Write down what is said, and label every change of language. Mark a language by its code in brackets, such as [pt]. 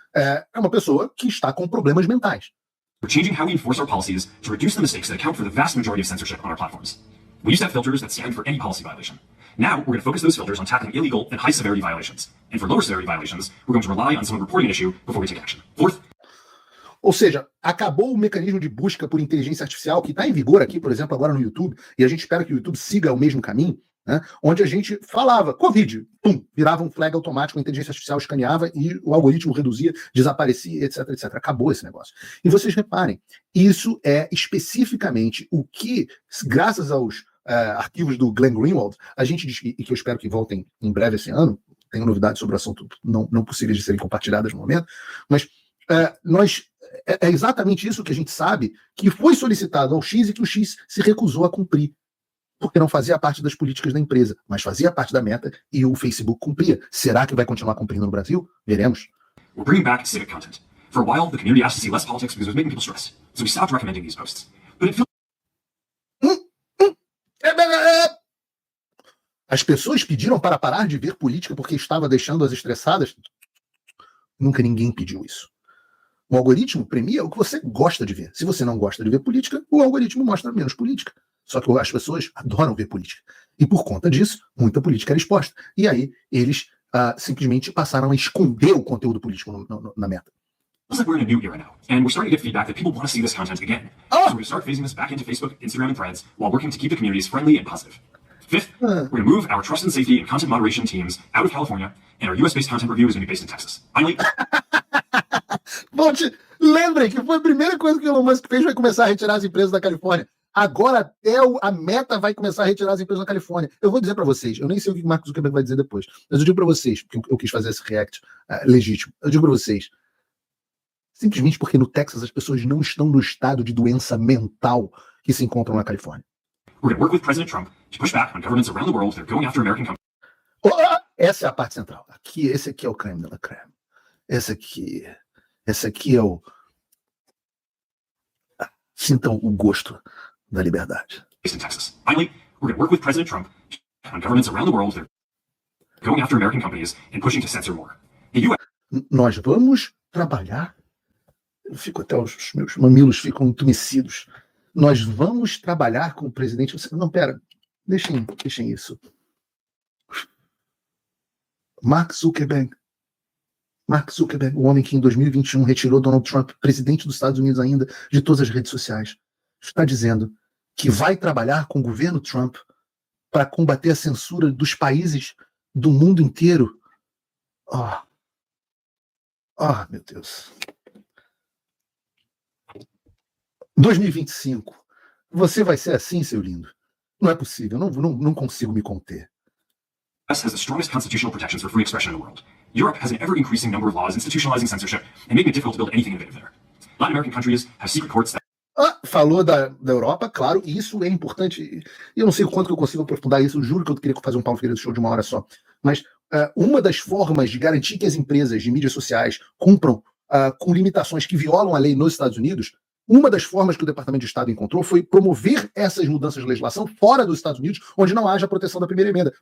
[pt] É uma pessoa que está com problemas mentais. [en] We're changing how we enforce our policies to reduce the mistakes that account for the vast majority of censorship on our platforms. We used to have filters that scanned for any policy violation. Now, we're going to focus those filters on tackling illegal and high-severity violations. And for lower-severity violations, we're going to rely on someone reporting an issue before we take action. Fourth. [pt] Ou seja, acabou o mecanismo de busca por inteligência artificial que está em vigor aqui, por exemplo, agora no YouTube, e a gente espera que o YouTube siga o mesmo caminho, né, onde a gente falava, Covid, pum, virava um flag automático, a inteligência artificial escaneava e o algoritmo reduzia, desaparecia, etc, etc. Acabou esse negócio. E vocês reparem, isso é especificamente o que, graças aos arquivos do Glenn Greenwald, a gente diz, e que eu espero que voltem em breve esse ano, tenho novidades sobre o assunto não possíveis de serem compartilhadas no momento, mas é exatamente isso que a gente sabe que foi solicitado ao X e que o X se recusou a cumprir, porque não fazia parte das políticas da empresa, mas fazia parte da meta e o Facebook cumpria. Será que vai continuar cumprindo no Brasil? Veremos. [en] We're bringing back civic content. For a while, the community asked to see less politics because it was making people stressed. So we stopped recommending these posts. But it feels [pt] As pessoas pediram para parar de ver política porque estava deixando-as estressadas? Nunca ninguém pediu isso. O algoritmo premia o que você gosta de ver. Se você não gosta de ver política, o algoritmo mostra menos política. Só que as pessoas adoram ver política. E por conta disso, muita política era exposta. E aí, eles simplesmente passaram a esconder o conteúdo político na meta. [en] Looks like we're in a new era now, and we're starting to get feedback that people want to see this content again. So we're going to start phasing this back into Facebook, Instagram, and Threads while working to keep the communities friendly and positive. Fifth, we're going to move our trust and safety and content moderation teams out of California, and our US-based content review is going to be based in Texas. Finally... [pt] Volte, lembrem que foi a primeira coisa que o Elon Musk fez, vai começar a retirar as empresas da Califórnia. Agora até a Meta vai começar a retirar as empresas da Califórnia. Eu vou dizer para vocês, eu nem sei o que o Mark Zuckerberg vai dizer depois, mas eu digo para vocês, porque eu quis fazer esse react legítimo, eu digo para vocês, simplesmente porque no Texas as pessoas não estão no estado de doença mental que se encontram na Califórnia. [en] We're going to work with President Trump to push back on governments around the world that are going after American companies. [pt] Essa é a parte central. Esse aqui é o creme de la creme. Esse aqui é o... Sintam o gosto da liberdade. [en] Based in Texas. Finally, we're going to work with President Trump on governments around the world that are going after American companies and pushing to censor more. The US... [pt] Nós vamos trabalhar... Eu fico até os meus mamilos ficam entumecidos. Nós vamos trabalhar com o presidente... Não, pera. Deixem isso. Mark Zuckerberg, o homem que em 2021 retirou Donald Trump, presidente dos Estados Unidos ainda, de todas as redes sociais, está dizendo que vai trabalhar com o governo Trump para combater a censura dos países do mundo inteiro. Meu Deus. 2025. Você vai ser assim, seu lindo? Não é possível, não consigo me conter. [en] The US has the strongest constitutional protections for free expression in the world. Europe has an ever-increasing number of laws institutionalizing censorship and making it difficult to build anything innovative there. Latin American countries have secret courts that... [pt] Falou da Europa, claro, e isso é importante. E eu não sei o quanto que eu consigo aprofundar isso, eu juro que eu queria fazer um Paulo Figueiredo Show de uma hora só. Mas uma das formas de garantir que as empresas de mídias sociais cumpram com limitações que violam a lei nos Estados Unidos, uma das formas que o Departamento de Estado encontrou foi promover essas mudanças de legislação fora dos Estados Unidos, onde não haja proteção da primeira emenda.